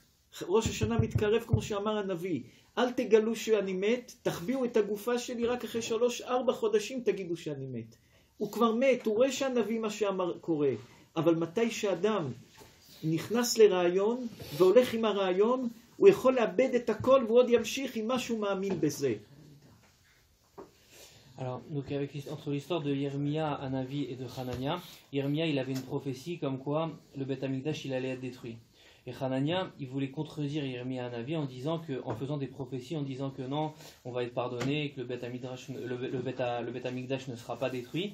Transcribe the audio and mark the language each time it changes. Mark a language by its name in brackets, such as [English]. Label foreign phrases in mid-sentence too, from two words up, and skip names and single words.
[Hebrew] ראש השנה מתקרב כמו שאמר הנביא, אל תגלו שאני מת, תחביאו את הגופה שלי, רק אחרי 3-4 חודשים תגידו שאני מת. הוא כבר מת, הוא רואה שהנביא מה שאמר קורה, אבל מתי שאדם נכנס לרעיון והולך עם הרעיון, הוא יכול לאבד את הכל ועוד ימשיך עם מה שהוא מאמין בזה. [French] Alors, donc entre l'histoire de Yermia, Hanavi et de Hanania, Yermia il avait une prophétie comme quoi le [Hebrew] בית המקדש [French] il allait être détruit. Et Hanania il voulait contredire Yermia Hanavi en faisant des prophéties en disant que non, on va être pardonné, que le [Hebrew] בית המקדש [French] ne sera pas détruit.